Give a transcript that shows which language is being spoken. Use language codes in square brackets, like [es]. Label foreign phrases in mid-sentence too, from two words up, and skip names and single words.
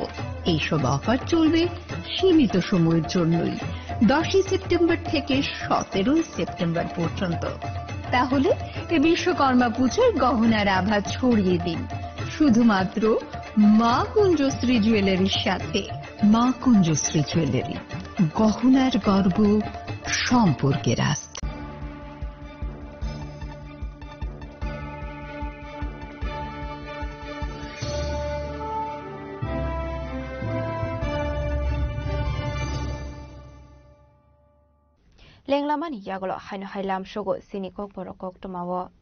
[bn] এইসব অফার চলবে সীমিত সময়ের জন্যই, 10 সেপ্টেম্বর থেকে 17 সেপ্টেম্বর পর্যন্ত। তাহলে এই বিশ্বকর্মা পুজোর গহনার আভা ছড়িয়ে দিন শুধুমাত্র মা কুঞ্জশ্রী জুয়েলারির সাথে। মা কুঞ্জশ্রী জুয়েলারি, গহনার গর্ব, সম্পর্কের আস্থা। [trp] Lenglamani yagolo haino hailam shogo sini kok borokok tomawo.